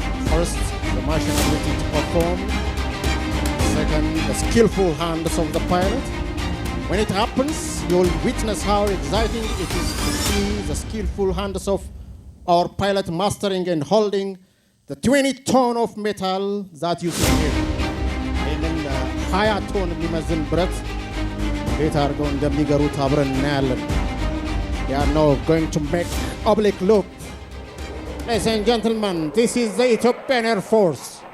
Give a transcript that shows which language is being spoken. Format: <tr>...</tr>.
<en>First, the machine ability to perform. Second, the skillful hands of the pilot. When it happens, you'll witness how exciting it is to see the skillful hands of our pilot mastering and holding the 20 ton of metal that you see here.</en> <am>ይህንን 20 ቶን የሚመዝን ብረት እንዴት አድርገው እንደሚገሩት አብረን እናያለን።</am> <en>They are now going to make oblique loop. Ladies and gentlemen, this is the Ethiopian Air Force.</en>